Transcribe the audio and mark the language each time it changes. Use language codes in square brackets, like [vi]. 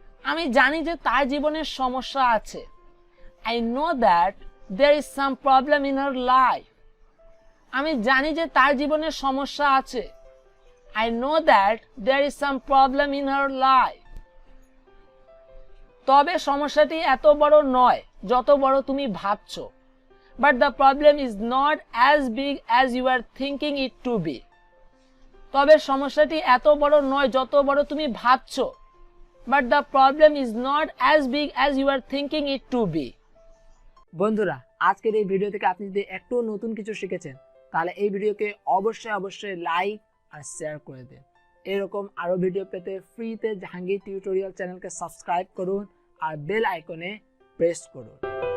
[bn] আমি জানি যে তার জীবনে সমস্যা আছে। [en] I know that there is some problem in her life. [bn] আমি জানি যে তার জীবনে সমস্যা আছে। [en] I know that there is some problem in her life. [bn] তবে সমস্যাটি এত বড় নয় যত বড় তুমি ভাবছো। [en] but the problem is not as big as you are thinking it to be. [bn] তবে সমস্যাটি এত বড় নয় যত বড় তুমি ভাবছো। [en] But the problem is not as big as you are thinking it to be. [bn] বন্ধুরা, আজকের এই ভিডিও থেকে আপনি যদি একটু নতুন কিছু শিখেছেন তাহলে এই ভিডিওকে অবশ্যই লাইক আর শেয়ার করে দিন। এরকম আরো ভিডিও পেতে ফ্রিতে জাহাঙ্গীর টিউটোরিয়াল চ্যানেলকে সাবস্ক্রাইব করুন আর বেল আইকনে প্রেস করুন।